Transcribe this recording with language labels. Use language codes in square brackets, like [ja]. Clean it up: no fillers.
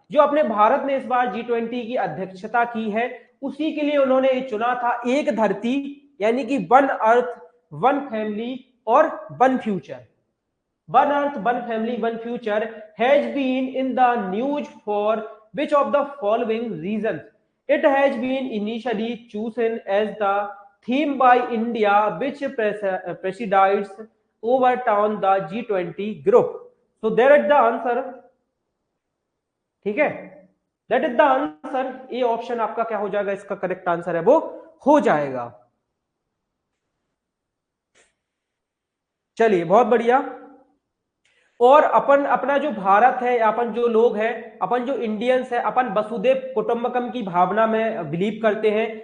[hi] जो अपने भारत ने इस बार G20 की अध्यक्षता की है, उसी के लिए उन्होंने ये चुना था, एक धरती, यानी कि वन अर्थ वन फैमिली और one future. [en] One earth one family one future has been in the news for which of the following reason? It has been initially chosen as the theme by India, which presides overturn the G20 group. So there is the answer. [hi] ठीक है, [en] that is the answer. [hi] ये option आपका क्या हो जाएगा? इसका correct answer है वो हो जाएगा। चलिए बहुत बढ़िया। और अपन अपना जो भारत है, अपन जो लोग हैं, अपन जो इंडियंस है, अपन वसुदेव कुटुंबकम की भावना में बिलीव करते हैं।